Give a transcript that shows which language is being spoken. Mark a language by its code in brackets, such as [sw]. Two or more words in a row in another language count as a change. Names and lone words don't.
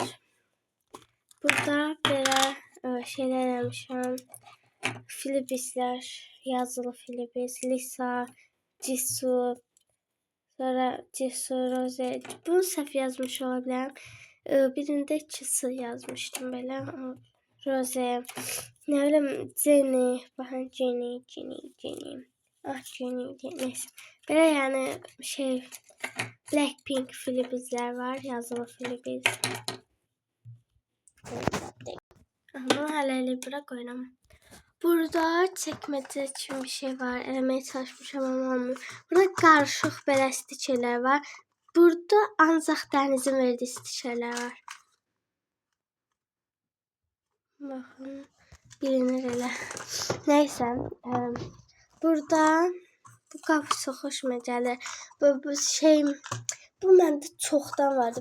[az] Burada belə şeylər eləmişəm. Filibislər, yazılı filibis, Lisa, Cisu, sonra Cisu, Rose. Bunu səhv yazmış ola bilərəm. Birində ikisi yazmışdım belə. Rose, [tr] ne bileyim, Jenny, bakın Jenny. Jenny, neyse. Böyle yani şey, Blackpink filibizler var, yazılı filibiz. [az] Bunu hələlik bırak oynamam. [tr] Burada çekmece için bir şey var. [az] Elemeye çalışmışam ama olmuyor. Burada karışık belə stikerler var. Burada ancaq Dənizin verdiği stikerler var. Bakın, bilinir elə. [tr] Neyse. [az] Burada bu qapı çox xoşuma gəlir. Bu şey, bu məndə çoxdan vardı.